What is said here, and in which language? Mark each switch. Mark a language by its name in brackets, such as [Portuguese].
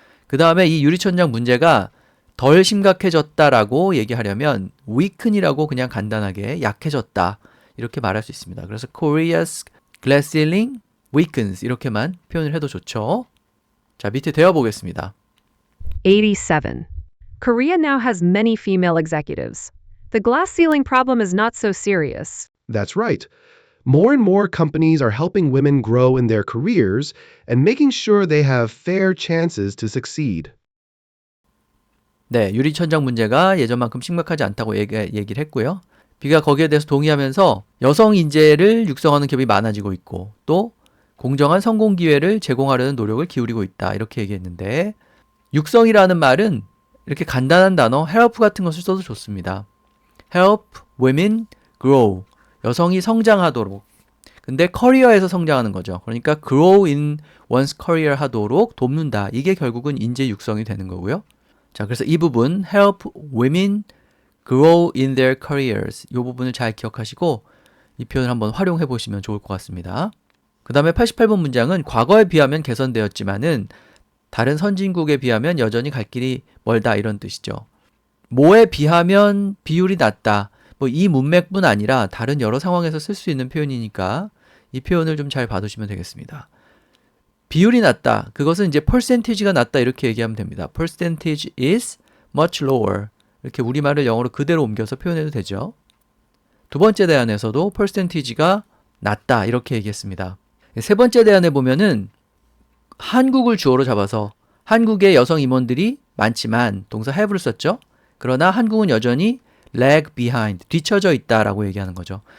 [Korean] 그 다음에 이 유리천장 문제가 덜 심각해졌다라고 얘기하려면 weaken이라고 그냥 간단하게 약해졌다 이렇게 말할 수 있습니다. 그래서 [English] Korea's glass ceiling weakens [Korean] 이렇게만 표현을 해도 좋죠. 자, 밑에 대화 보겠습니다. 87. [English] Korea now has many female executives. The glass ceiling problem is not so serious. That's right. More and more companies are helping women grow in their careers and making sure they have fair chances to succeed. [Korean] 네, 유리천장 문제가 예전만큼 심각하지 않다고 얘기를 했고요. B가 거기에 대해서 동의하면서 여성 인재를 육성하는 기업이 많아지고 있고 또 공정한 성공 기회를 제공하려는 노력을 기울이고 있다 이렇게 얘기했는데, 육성이라는 말은 이렇게 간단한 단어 help 같은 것을 써도 좋습니다. [English] help women grow, [Korean] 여성이 성장하도록. 근데 커리어에서 성장하는 거죠. 그러니까 [English] grow in one's career [Korean] 하도록 돕는다. 이게 결국은 인재 육성이 되는 거고요. 자, 그래서 이 부분 [English] help women grow in their careers [Korean] 이 부분을 잘 기억하시고 이 표현을 한번 활용해 보시면 좋을 것 같습니다. 그 다음에 88번 문장은 과거에 비하면 개선되었지만은 다른 선진국에 비하면 여전히 갈 길이 멀다 이런 뜻이죠. 뭐에 비하면 비율이 낮다. 뭐 이 문맥뿐 아니라 다른 여러 상황에서 쓸 수 있는 표현이니까 이 표현을 좀 잘 봐두시면 되겠습니다. 비율이 낮다. 그것은 이제 percentage가 낮다 이렇게 얘기하면 됩니다. [English] percentage is much lower. [Korean] 이렇게 우리말을 영어로 그대로 옮겨서 표현해도 되죠. 두 번째 대안에서도 percentage가 낮다 이렇게 얘기했습니다. 세 번째 대안에 보면은 한국을 주어로 잡아서 한국의 여성 임원들이 많지만 동사 have를 썼죠. 그러나 한국은 여전히 lag behind, 뒤처져 있다라고 얘기하는 거죠.